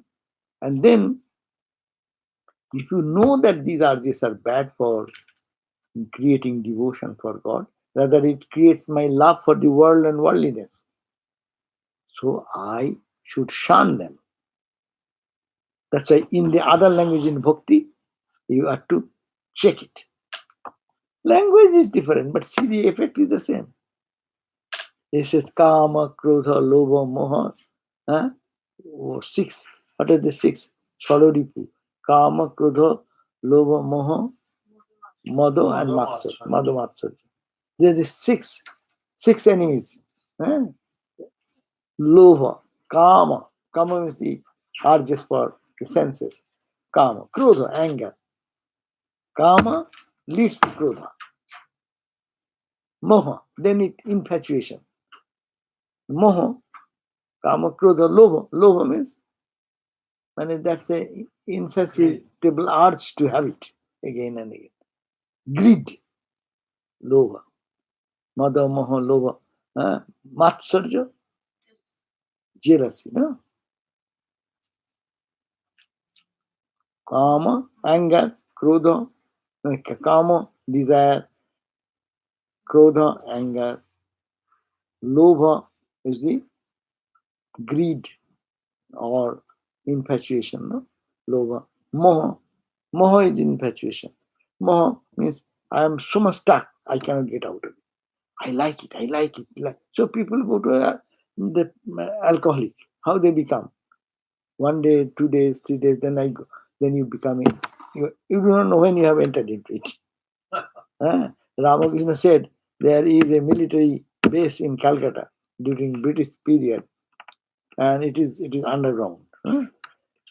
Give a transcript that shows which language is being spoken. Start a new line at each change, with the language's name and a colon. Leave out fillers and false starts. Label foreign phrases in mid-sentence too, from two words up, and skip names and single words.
English: And then, if you know that these urges are bad for creating devotion for God, rather it creates my love for the world and worldliness. So I should shun them. That's why in the other language, in bhakti, you have to check it. Language is different, but see, the effect is the same. It says
Sanskrit: kama, krodha, lobha, moha.
English: 6. What are the 6? Shaloripu.
Sanskrit: Kama, krodha, lobha, moha, mado, and matsar. Mado, matsar.
English: There are the 6 enemies.
Sanskrit: Lobha, kama.
English: Kama means the urges for the senses. Kama. Krodha, anger. Kama leads to krodha. Moha, then it infatuation.
Sanskrit: Moha, kama, krodha, lobha.
English: Lobha means that's a insatiable urge to have it again and again. Greed,
Sanskrit: lobha. Mada, moha, lobha.
English: Matsarja, jealousy. No? Kama, anger, krodha. Kama, desire. Krodha, anger. Lobha is the greed or infatuation. No? Lobha. Moha. Moha is infatuation. Moha means I am so much stuck, I cannot get out of it. I like it. So people go to the alcoholic. How they become? 1 day, 2 days, 3 days, then you become it. You do not know when you have entered into it. Ramakrishna said there is a military base in Calcutta during British period, and it is underground.